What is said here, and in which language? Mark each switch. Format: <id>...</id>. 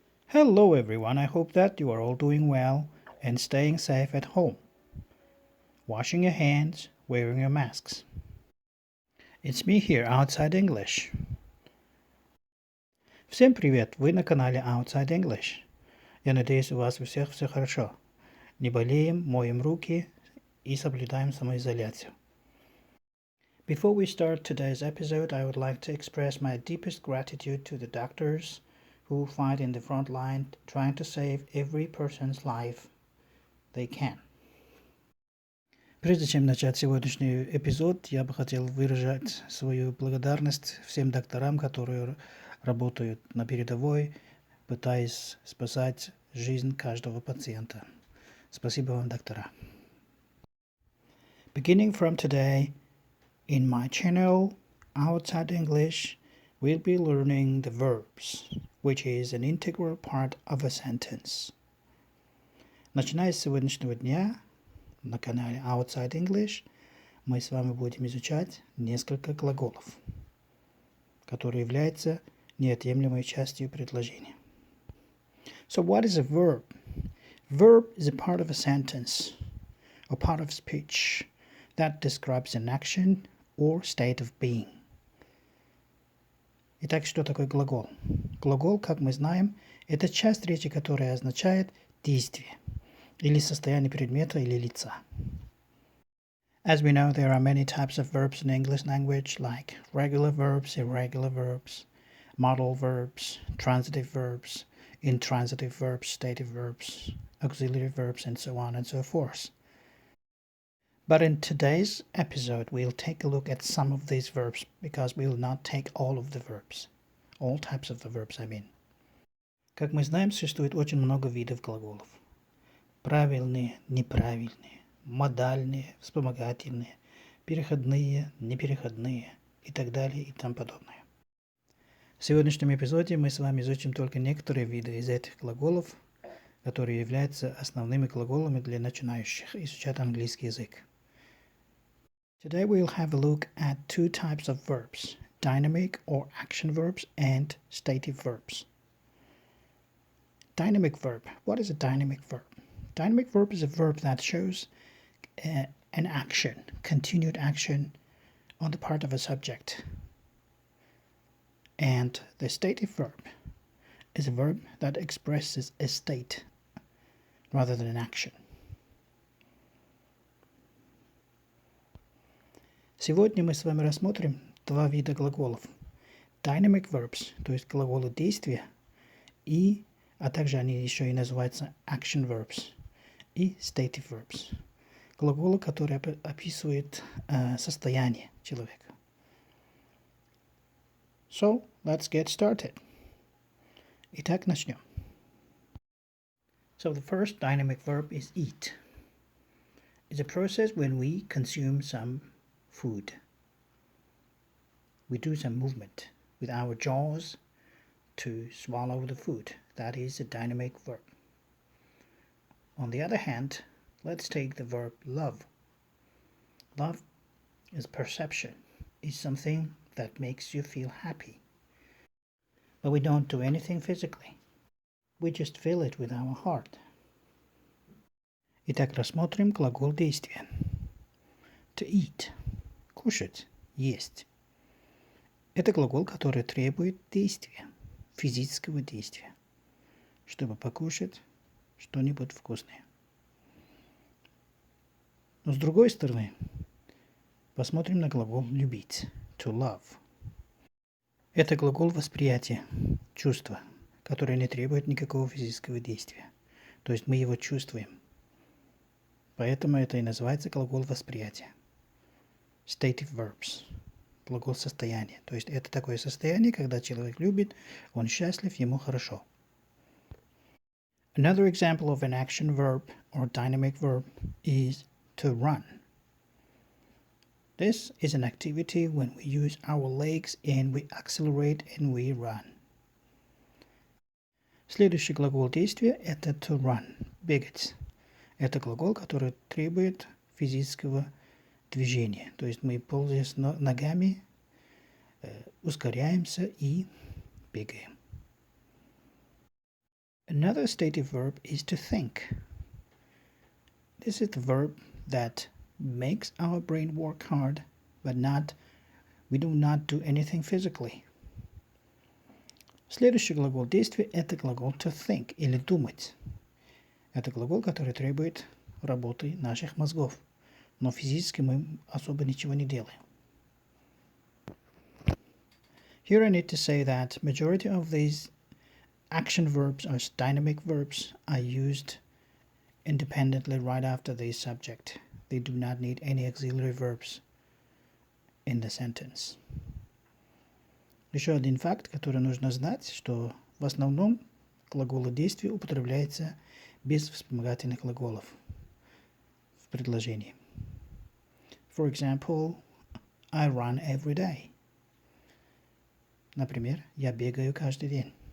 <en>Hello everyone, I hope that you are all doing well and staying safe at home. Washing your hands, wearing your masks. It's me here, Outside English.</en> <ru>Всем привет, вы на канале Outside English. Я надеюсь, у вас у всех все хорошо. Не болеем, моем руки и соблюдаем самоизоляцию.</ru> <en>Before we start today's episode, I would like to express my deepest gratitude to the doctors who fight in the front line trying to save every person's life they can.</en> <ru>Прежде чем начать сегодняшний эпизод, я бы хотел выражать свою благодарность всем докторам, которые работают на передовой, пытаясь спасать жизнь каждого пациента. Спасибо вам, доктора.</ru> <en>Beginning from today, in my channel, Outside English, we'll be learning the verbs, which is an integral part of a sentence.</en> <ru>Начиная с сегодняшнего дня, на канале Outside English, мы с вами будем изучать несколько глаголов, которые являются неотъемлемой частью предложения.</ru> <en>So what is a verb? Verb is a part of a sentence, or part of speech, that describes an action or state of being.</en> <ru>Итак, что такое глагол? Глагол, как мы знаем, это часть речи, которая означает действие или состояние предмета или лица.</ru> <en>As we know, there are many types of verbs in English language, like regular verbs, irregular verbs, modal verbs, transitive verbs, intransitive verbs, stative verbs, auxiliary verbs, and so on and so forth. But in today's episode, we'll take a look at some of these verbs, because we will not take all of the verbs. All types of the verbs, I mean.</en> <ru>Как мы знаем, существует очень много видов глаголов. Правильные, неправильные, модальные, вспомогательные, переходные, непереходные и так далее и тому подобное. В сегодняшнем эпизоде мы с вами изучим только некоторые виды из этих глаголов, которые являются основными глаголами для начинающих изучать английский язык.</ru> <en>Today we'll have a look at two types of verbs, dynamic or action verbs and stative verbs. Dynamic verb. What is a dynamic verb? Dynamic verb is a verb that shows an action, continued action on the part of a subject. And the stative verb is a verb that expresses a state rather than an action.</en> <ru>Сегодня мы с вами рассмотрим два вида глаголов.</ru> <en>Dynamic verbs,</en> <ru>то есть глаголы действия, а также они еще и называются</ru> <en>action verbs,</en> <ru>и</ru> <en>stative verbs,</en> <ru>глаголы, которые описывают состояние человека.</ru> <en>So, let's get started.</en> <ru>Итак, начнем.</ru> <en>So the first dynamic verb is eat. It's a process when we consume some food. We do some movement with our jaws to swallow the food. That is a dynamic verb. On the other hand, let's take the verb love. Love is perception. It's something that makes you feel happy. But we don't do anything physically. We just feel it with our heart.</en> <ru>Итак, рассмотрим глагол действия.</ru> <en>To eat.</en> <ru>Кушать, есть. Это глагол, который требует действия, физического действия, чтобы покушать что-нибудь вкусное. Но с другой стороны, посмотрим на глагол любить.</ru> <en>To love.</en> <ru>Это глагол восприятия, чувства, которое не требует никакого физического действия. То есть мы его чувствуем. Поэтому это и называется глагол восприятия.</ru> <en>Stative verbs.</en> <ru>Глагол состояния. То есть это такое состояние, когда человек любит, он счастлив, ему хорошо.</ru> <en>Another example of an action verb or dynamic verb is to run. This is an activity when we use our legs and we accelerate and we run.</en> <ru>Следующий глагол действия – это</ru> <en>to run,</en> <ru>бегать. Это глагол, который требует физического движения. То есть мы, пользуясь ногами, ускоряемся и бегаем.</ru> <en>Another stative verb is to think. This is the verb that makes our brain work hard, but we do not do anything physically.</en> <ru>Следующий глагол действия – это глагол</ru> <en>to think</en> <ru>или думать. Это глагол, который требует работы наших мозгов, но физически мы особо ничего не делаем.</ru> <en>Here I need to say that majority of these action verbs or dynamic verbs are used independently right after the subject. They do not need any auxiliary verbs in the sentence.</en> <ru>Еще один факт, который нужно знать, что в основном глаголы действия употребляются без вспомогательных глаголов в предложении.</ru> <en>For example, I run every day.</en> <ru>Например, я бегаю каждый день.</ru>